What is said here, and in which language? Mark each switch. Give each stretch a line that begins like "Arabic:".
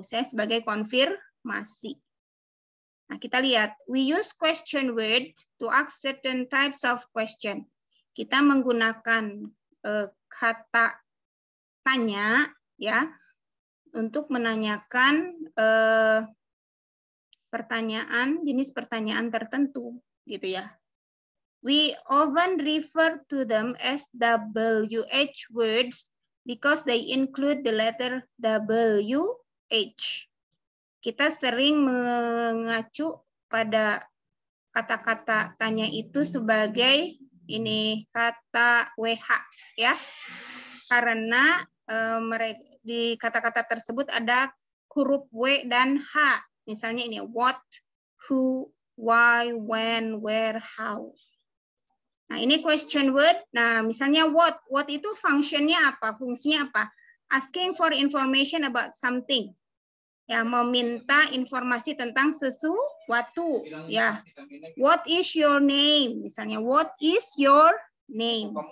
Indonesian: Saya sebagai konfirmasi. Nah, kita lihat,
English: we use question word to ask certain types of question.
Indonesian: Kita menggunakan kata tanya ya untuk menanyakan pertanyaan, jenis pertanyaan tertentu gitu ya.
English: We often refer to them as WH words because they include the letter WH.
Indonesian: Kita sering mengacu pada kata-kata tanya itu sebagai ini kata WH ya, karena di kata-kata tersebut ada huruf W dan H. Misalnya ini what, who, why, when, where, how. Nah ini question word. Nah misalnya what itu fungsinya apa? Fungsinya apa?
English: Asking for information about something.
Indonesian: Ya, meminta informasi tentang sesuatu.
English: Ya, what is your name?
Indonesian: Misalnya,
English: what is your name?